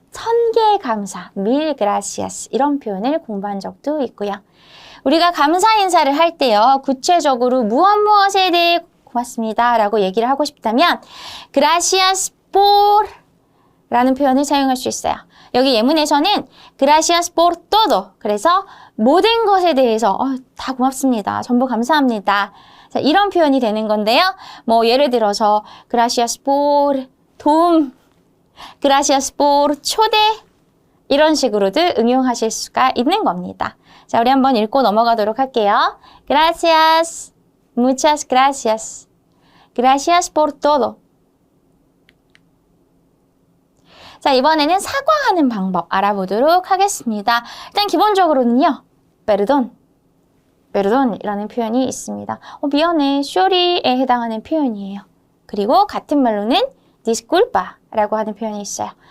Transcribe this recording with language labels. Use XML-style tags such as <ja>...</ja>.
<ko>1000개의 감사,</ko> <es>mil gracias</es> <ko>이런 표현을 공부한 적도 있고요. 우리가 감사 인사를 할 때요. 구체적으로 무엇에 대해 고맙습니다 라고 얘기를 하고 싶다면</ko> <es>gracias por</es> <ko>라는 표현을 사용할 수 있어요. 여기 예문에서는</ko> <es>gracias por todo.</es> <ko>그래서 모든 것에 대해서 다 고맙습니다. 전부 감사합니다. 자, 이런 표현이 되는 건데요. 뭐 예를 들어서</ko> <es>gracias por</es> <ko>도움, gracias por 초대 이런 식으로도 응용하실 수가 있는 겁니다. 자, 우리 한번 읽고 넘어가도록 할게요.</ko> <es>Gracias, muchas gracias. Gracias por todo.</es> <ko>자, 이번에는 사과하는 방법 알아보도록 하겠습니다. 일단 기본적으로는요. perdón, perdón이라는 표현이 있습니다. 미안해, sorry에 해당하는 표현이에요. 그리고 같은 말로는 disculpa라고 하는 표현이 있어요.</ko>